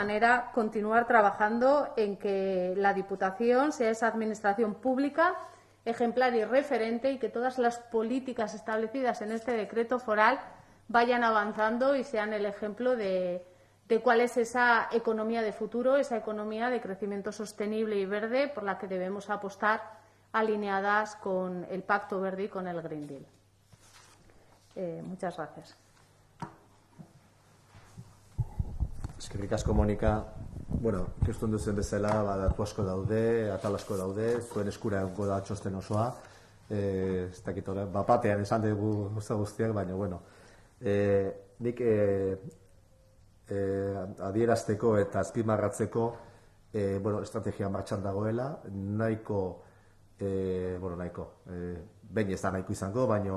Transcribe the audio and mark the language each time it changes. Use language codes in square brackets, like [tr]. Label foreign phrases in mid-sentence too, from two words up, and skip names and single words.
[es] manera, continuar trabajando en que la Diputación sea esa administración pública ejemplar y referente y que todas las políticas establecidas en este decreto foral vayan avanzando y sean el ejemplo de cuál es esa economía de futuro, esa economía de crecimiento sostenible y verde por la que debemos apostar, alineadas con el Pacto Verde y con el Green Deal. Muchas gracias. [eu] Eskerrik asko, Monika. Bueno, ikusten duzen bezala, datu asko daude, atal asko daude, zuen eskura egongo da txosten osoa. Ez dakit hori, batean esan dugu guztiak, baina, bueno, nik adierazteko eta azpimarratzeko estrategia martxan dagoela, nahiko, behin ez da nahiko izango, baina